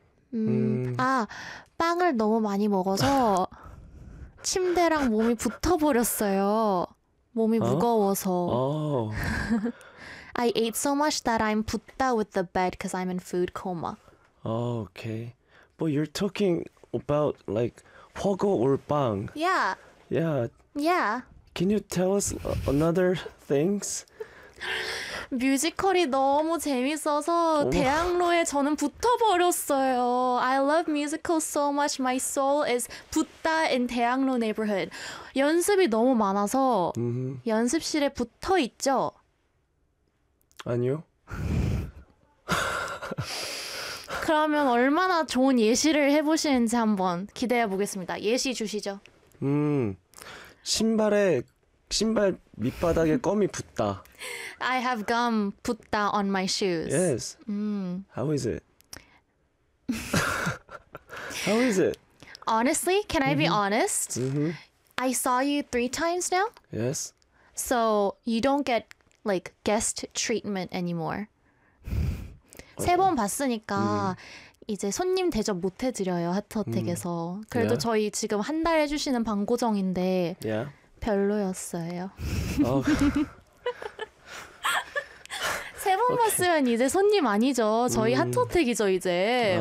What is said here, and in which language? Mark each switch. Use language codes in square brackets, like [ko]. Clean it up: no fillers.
[ko] 빵을 너무 많이 먹어서 침대랑 몸이 붙어버렸어요. 몸이 무거워서. [en] I ate so much that I'm 붙다 with the bed because I'm in food coma. Okay, but you're talking about like 훠궈 or 빵. Yeah, can you tell us another things? [ko] Musical이 너무 재밌어서 대학로에 저는 붙어버렸어요. [en] I love musicals so much. My soul is 붙다 in 대학로 neighborhood. [ko] 연습이 너무 많아서 연습실에 붙어 있죠? 아니요. 그러면 얼마나 좋은 예시를 해보시는지 한번 기대해 보겠습니다. 예시 주시죠. 신발 밑바닥에 껌이 붙다. [en] I have gum put that on my shoes. Yes. How is it? How is it? Honestly, can I be honest? I saw you three times now. Yes. So you don't get like guest treatment anymore. [ko] 세 번 봤으니까 이제 손님 대접 못 해드려요, 하트어택에서. 그래도 [en] Yeah. [ko] 저희 지금 한달 해주시는 방고정인데. [en] Yeah. [ko] 별로였어요. 어. 세번 봤으면 이제 손님 아니죠. 저희 하트호텔이죠, 이제.